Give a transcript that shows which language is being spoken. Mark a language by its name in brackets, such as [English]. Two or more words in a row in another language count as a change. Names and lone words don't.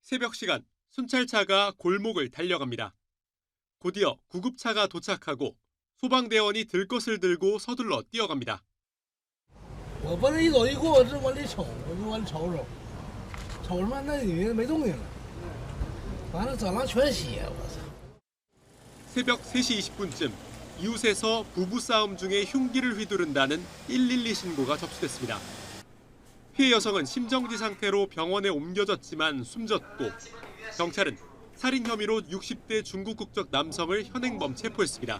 [Korean] 새벽 시간 순찰차가 골목을 달려갑니다. 곧이어 구급차가 도착하고 소방대원이 들 것을 들고 서둘러 뛰어갑니다. [Chinese] 我不是一走一过，我这往里瞅，我就往里瞅瞅，瞅什么？那里面没动静了，完了走廊全血，我操！ [Korean] 새벽 3시 20분쯤 이웃에서 부부싸움 중에 흉기를 휘두른다는 112 신고가 접수됐습니다. 피해 여성은 심정지 상태로 병원에 옮겨졌지만 숨졌고 경찰은 살인 혐의로 60대 중국 국적 남성을 현행범 체포했습니다.